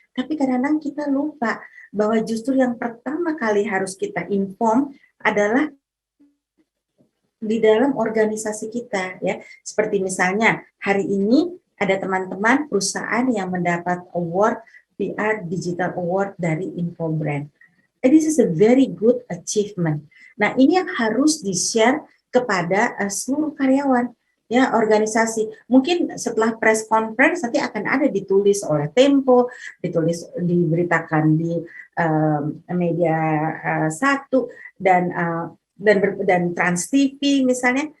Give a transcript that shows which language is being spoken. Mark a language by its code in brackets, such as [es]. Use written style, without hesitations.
[id] Tapi kadang-kadang kita lupa bahwa justru yang pertama kali harus kita inform adalah di dalam organisasi kita ya. Seperti misalnya hari ini ada teman-teman perusahaan yang mendapat award PR Digital Award dari Infobrand. [en] This is a very good achievement. [id] Nah, ini yang harus di-share kepada seluruh karyawan ya organisasi. Mungkin setelah press conference nanti akan ada ditulis oleh Tempo, diberitakan di media satu dan Trans TV misalnya.